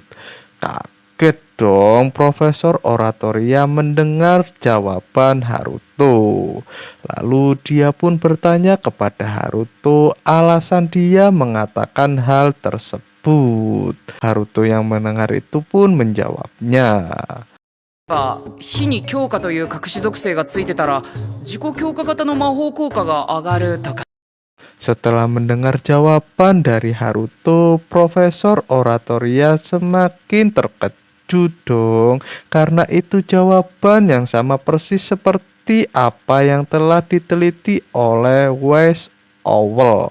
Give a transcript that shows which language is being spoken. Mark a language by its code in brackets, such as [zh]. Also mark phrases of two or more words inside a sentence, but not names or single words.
[id] Kaget dong Profesor Oratoria mendengar jawaban Haruto. Lalu dia pun bertanya kepada Haruto alasan dia mengatakan hal tersebut. Haruto yang mendengar itu pun menjawabnya. [ja] 火に強化という隠し属性がついてたら自己強化型の魔法効果が上がるとか。 [id] Setelah mendengar jawaban dari Haruto, Profesor Oratoria semakin terkejut dong, karena itu jawaban yang sama persis seperti apa yang telah diteliti oleh Wise Owl.